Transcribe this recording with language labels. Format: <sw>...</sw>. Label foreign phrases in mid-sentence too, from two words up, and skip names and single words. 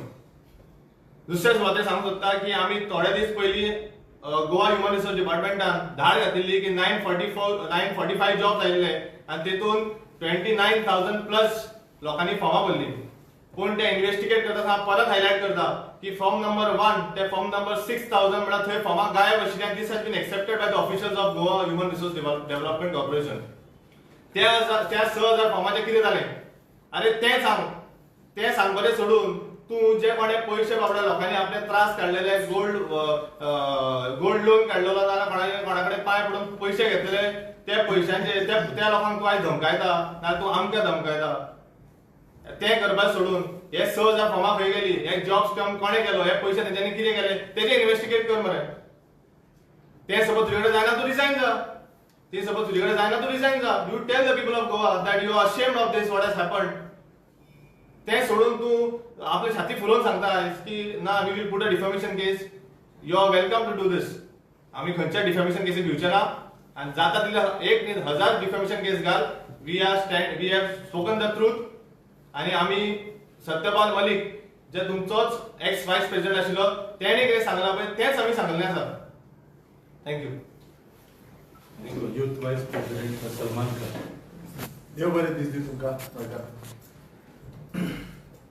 <kok>दुसऱ्या सुवातेर सांगूंक सोदता की आमी थोडे दीस पयलीं गोवा ह्युमन रिसोर्स डिपार्टमेंटान धाड घातिल्ली की 945 जॉब्स आयिल्ले आनी तेतून 29,000 प्लस लोकांनी फॉर्मां भरली. पूण ते इन्व्हेस्टिगेट करता परत हायलायट करता की</kok> <en>form number</en> <kok>1 ते</kok> <en>form number</en> <kok>6,000 म्हणल्यार थंय फॉर्मां गायब आशिल्ली.</kok> <en>This has been accepted by the officials of Goa Human Resource Development Corporation.</en> <kok>त्या 6,000 फॉर्माचें कितें जालें? अरे तें सांग बरें सोडून तूं जे कोणे पयशे बाबड्या लोकांनी आपले त्रास काडलेले</kok> <en>gold loan</en> <kok>काडलेलो नाल्यार कोणा कडेन पांय पडून पयशे घेतलेले त्या पयशांचे त्या लोकांक तूं आयज धमकायता नाल्यार तूं आमकां धमकायता. तें करपाक सोडून हे 6,000 फॉर्मां खंय गेली, हे जॉब्स कोणे केलो, हे पयशे तेंच्यांनी कितें केले तेजेर इन्व्हेस्टिगेट कर मरे. तें सपोज तुजे कडेन जायना तूं रिजायन जा. तें सपोज तुजे कडेन जायना तूं रिजायन जा.</kok> <en>You tell the people of Goa that you are ashamed of this what has happened.</en> <kok>तें सोडून तूं आपली छाती फुलोवन सांगता की</kok> <en>no we will put a defamation case. You are welcome to do this.</en> <kok>आमी खंयच्या डिफॅमेशन केसी भिवचे ना आनी जाता तितले 1,000</kok> <en>defamation case</en> <kok>घाल.</kok> <en>we have spoken the truth</en> <kok>आनी आमी सत्यपाल मलिक जे तुमचोच</kok> <en>ex vice president</en> <kok>आशिल्लो तेणे कितें सांगलां पळय तेंच आमी सांगलें आसा. थँक्यू.</kok> <en>Youth Vice President Salman Khan.</en> <kok>देव बरें दीस दी तुमकां.</kok>